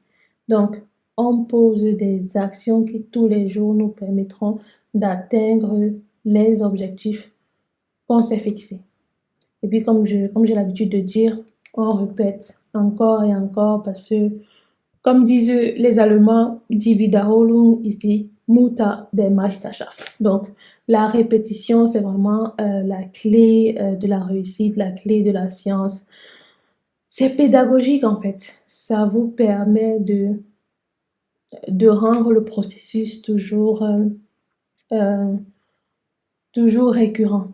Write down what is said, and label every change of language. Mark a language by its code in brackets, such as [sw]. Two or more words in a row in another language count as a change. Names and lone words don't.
[fr] Donc, on pose des actions qui tous les jours nous permettront d'atteindre les objectifs qu'on s'est fixés. Et puis, comme j'ai l'habitude de dire, on répète encore et encore parce que, comme disent les Allemands, [de] die Wiederholung ist die Mutter der Meisterschaft. [fr] Donc, la répétition, c'est vraiment la clé de la réussite, la clé de la science. C'est pédagogique en fait. Ça vous permet de rendre le processus toujours récurrent.